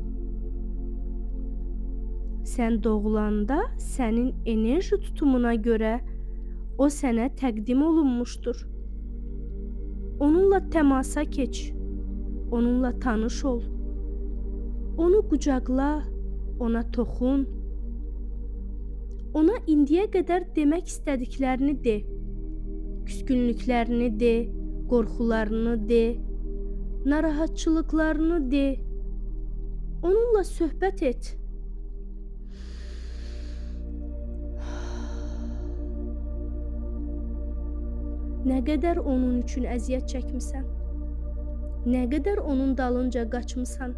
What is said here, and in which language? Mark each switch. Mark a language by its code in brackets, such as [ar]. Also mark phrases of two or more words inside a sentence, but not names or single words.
[az] Sən doğulanda sənin enerji tutumuna görə o sənə təqdim olunmuşdur. Onunla təmasa keç. Onunla tanış ol. Onu qucaqla, ona toxun. Ona indiyə qədər demək istədiklərini de. Küskünlüklərini de, qorxularını de, narahatçılıklarını de. Onunla söhbət et. Nə qədər onun üçün əziyyət çəkmisən? Nə qədər onun dalınca qaçmısan?